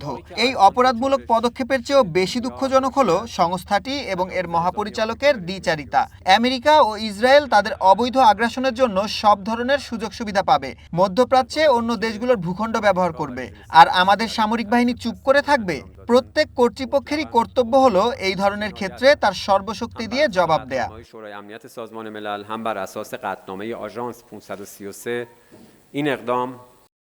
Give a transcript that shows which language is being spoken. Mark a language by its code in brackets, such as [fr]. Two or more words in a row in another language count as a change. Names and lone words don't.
[bn] এই অপরাধমূলক পদক্ষেপের চেয়েও বেশি দুঃখজনক হলো সংস্থাটি এবং এর মহাপরিচালকের দ্বিচারিতা। আমেরিকা ও ইসরায়েল তাদের অবৈধ আগ্রাসনের জন্য সব ধরনের সুযোগ সুবিধা পাবে, মধ্যপ্রাচ্যে অন্য দেশগুলোর ভূখণ্ড ব্যবহার করবে, আর আমাদের সামরিক বাহিনী চুপ করে থাকবে? প্রত্যেক কর্তৃপক্ষেরই কর্তব্য হলো এই ধরনের ক্ষেত্রে তার সর্বশক্তি দিয়ে জবাব দেয়া। [fa] شورای امنیت سازمان ملل هم بر اساس قطعنامه آژانس 533 این اقدام